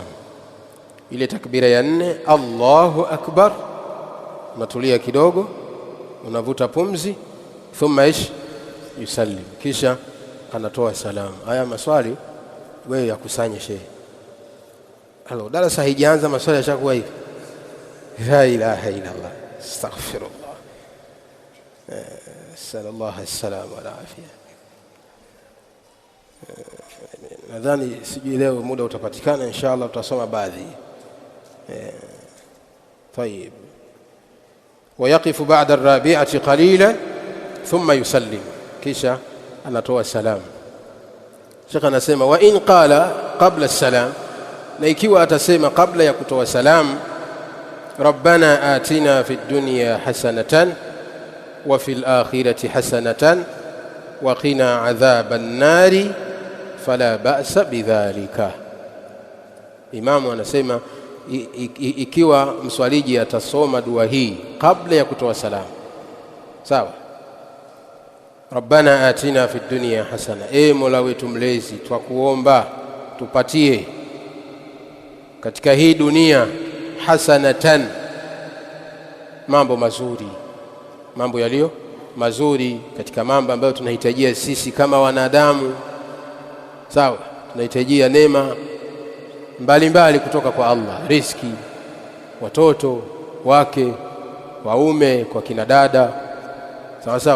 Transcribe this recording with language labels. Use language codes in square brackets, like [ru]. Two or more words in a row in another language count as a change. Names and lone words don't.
[sw] Ile takbira ya 4, [ar] الله أكبر, [sw] unatulia kidogo, unavuta pumzi. [ar] ثم يسلم, [sw] kisha anatoa salam. Haya maswali wewe yakusanye shehe. Halo, darasa haijaanza maswali yashakuwa hivi. [ar] لا إله إلا الله، أستغفر الله، صلى الله عليه وسلم وعافية. [sw] Nadhani sijui leo muda utapatikana, inshallah tutasoma baadhi. [ar] طيب. ويقف بعد الرابعة قليلا ثم يسلم, [sw] kisha anatoa salam. [ar] Sheikh anasema وإن قال قبل السلام, na ikiwa atasema kabla ya kutoa salam, ربنا آتنا في الدنيا حسنة وفي الآخرة حسنة وقنا عذاب النار فلا بأس بذلك. [sw] Imamu anasema ikiwa mswaliji atasoma dua hii kabla ya kutoa salam, sawa, rabbana [ar] آتنا في الدنيا حسنة, [sw] mola wetu mlezi twakuomba tupatie katika hii dunia hasanatan, mambo mazuri, mambo yaliyo mazuri, katika mambo ambayo tunahitajia sisi kama wanadamu, sawa, tunahitajia neema mbalimbali kutoka kwa Allah, riziki, watoto, wake, waume, kwa kina dada, sawa sawa.